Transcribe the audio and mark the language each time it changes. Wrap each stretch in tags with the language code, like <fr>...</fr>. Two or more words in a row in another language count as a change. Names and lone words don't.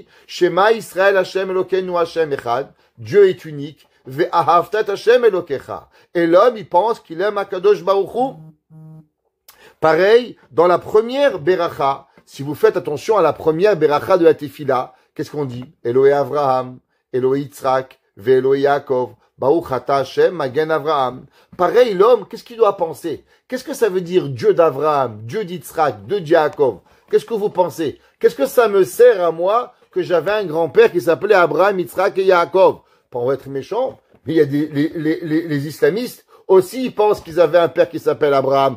<he>שמע ישראל ה' אלוקינו ה' אחד.</he> <fr>Dieu est unique.</fr> <he>ואהבת את ה' אלוקיך.</he> <fr>Et l'homme, il pense qu'il aime</fr> <he>הקדוש ברוך הוא.</he> <fr>Pareil, dans la première Beracha, si vous faites attention à la première Beracha de la Tefila, qu'est-ce qu'on dit?</fr> <he>אלוהי אברהם, אלוהי יצחק, ואלוהי יעקב. ברוך אתה ה' מגן אברהם.</he> <fr>Pareil, l'homme, qu'est-ce qu'il doit penser? Qu'est-ce que ça veut dire Dieu d'Avraham, Dieu d'Yitzhak, Dieu de Yaakov? Qu'est-ce que vous pensez? Qu'est-ce que ça me sert à moi que j'avais un grand-père qui s'appelait Abraham, Yitzhak et Yaakov? Pas en être méchant, mais il y a les islamistes aussi, ils pensent qu'ils avaient un père qui s'appelle Abraham.</fr>